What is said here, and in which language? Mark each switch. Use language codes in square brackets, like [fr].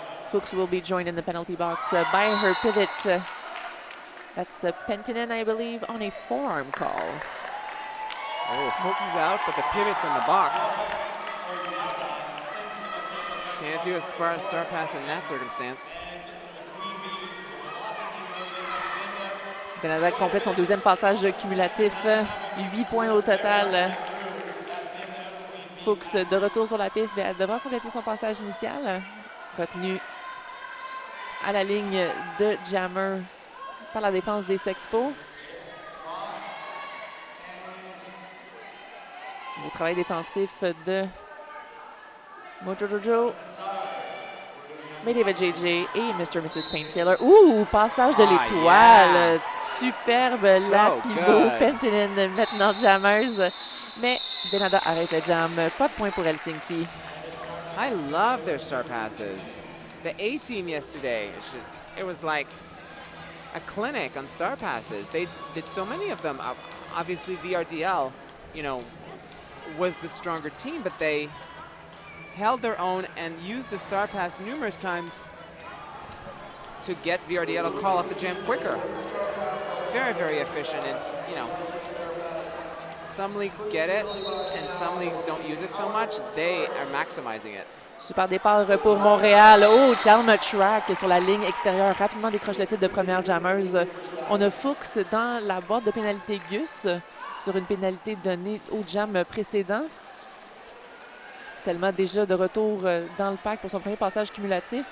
[en] Fuchs will be joined in the penalty box by her pivot. That's Pentinen, I believe, on a forearm call. Oh, Fuchs is out, but the pivot's in the box. Can't do a star pass in that circumstance. [fr] Canada complète son deuxième passage cumulatif. 8 points au total. Fuchs de retour sur la piste, mais elle devra compléter son passage initial. Retenu à la ligne de jammer par la défense des Sexpos. Beau travail défensif de Mojojojo, David JJ et Mr. Mrs. Painkiller. Ouh, passage de l'étoile. Superbe, la pivot. Pentinen maintenant jammers. Mais Benada arrête le jam. Pas de point pour Helsinki. [en] I love their star passes. The A team yesterday, it was like a clinic on star passes. They did so many of them. Obviously, VRDL, you know, was the stronger team, but they held their own and used the star pass numerous times to get VRDL to call off the jam quicker. Very, very efficient. It's, you know, some leagues get it and some leagues don't use it so much. They are maximizing it. [fr] Super départ pour Montréal. Oh, Talma Track sur la ligne extérieure. Rapidement décroche le titre de première jammeuse. On a Fuchs dans la boîte de pénalité Gus sur une pénalité donnée au jam précédent. Tellement déjà de retour dans le pack pour son premier passage cumulatif.